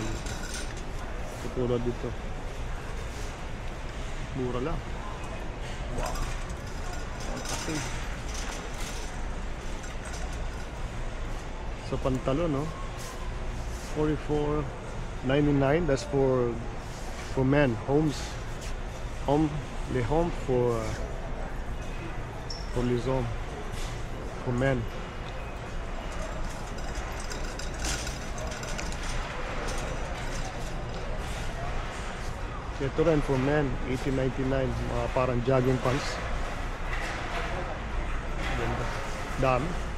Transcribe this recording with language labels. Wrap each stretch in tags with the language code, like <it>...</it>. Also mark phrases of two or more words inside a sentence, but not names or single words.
<tl>Katulad dito. Mura lang. Wow. Sa pantalon, no?</tl> <en>$44.99. That's for men. Home for</en> <fr>les hommes.</fr> <en>For men.</en> <tl>Ito rin</tl> <en>for men,</en> <tl>$18.99. Parang</tl> <en>jogging pants.</en> <tl>Ganda. Dami.</tl>